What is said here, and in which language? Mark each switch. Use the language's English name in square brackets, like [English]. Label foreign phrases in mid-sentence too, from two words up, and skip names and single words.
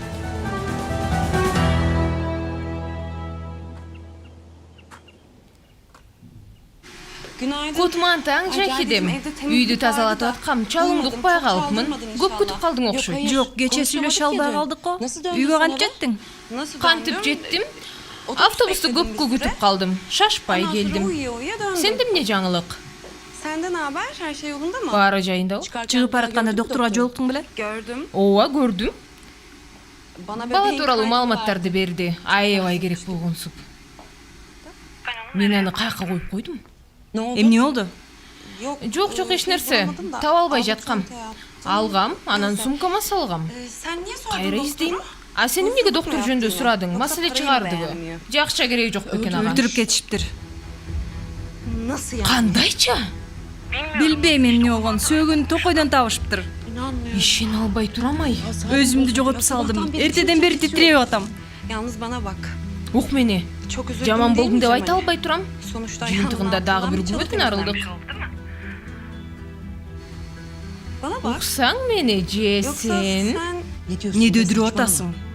[Kyrgyz] Кутман таң, Жахидем. Үйдү тазалатып аткам, чалымды укпай калыпмын. Көп күтүп калдың окшойт. Жок, кече сүйлөшө албай калдык го. Үйгө кантип жеттиң? Кантип жеттим? Автобусту көпкө күтүп калдым. Шашпай келдим. Сенде эмне жаңылык? [Turkish] Senden haber? Her şey yolunda mı? [Kyrgyz] Баары жайында. Чыгып баратканда доктурга жолуктуң беле? [Turkish] Gördüm. [Kyrgyz] Ооба, көрдүм. [Turkish] Bana [Kyrgyz] Бала [Turkish] bebeğin [Kyrgyz] тууралуу [Turkish] kaydı [Kyrgyz] маалыматтарды берди. Аябай керек болгонсуп. Мен аны каяка коюп койдум? [Turkish] Ne oldu? [Kyrgyz] Эмне болду? Жок, жок, эч нерсе. Таба албай жаткам. Алгам, анан сумкама салгам. [Turkish] Sen niye sordun [Kyrgyz] Кайра [Turkish] doktora? [Kyrgyz] издейм. А сен эмнеге доктор жөнүндө сурадың? Маселе чыгардыбы? Жакча кереги жок бекен ага. Өлтүрүп кетишиптир. [Turkish] Nasıl yani? [Kyrgyz] Кандайча? Билбейм эмне болгон. Сөөгүн токойдон табышыптыр. [Turkish] İnanmıyorum. [Kyrgyz] Ишене албай турамай. Өзүмдү жоготуп салдым. Эртеден бери титиреп атам. [Turkish] Yalnız bana bak. [Kyrgyz] Ук мени. [Turkish] Çok özür [Kyrgyz] Жаман болдум деп [Turkish] demeyeceğim [Kyrgyz] айта [Turkish] hani. [Kyrgyz] албай турам. [Turkish] Sonuçta [Kyrgyz] Жыйынтыгында дагы бир күбөдөн арылдык. [Turkish] Bana bak. [Kyrgyz] Уксаң мени же [Turkish] Yoksa [Kyrgyz] сен? [Turkish] sen... [Kyrgyz] Не дөйдүрүп атасың?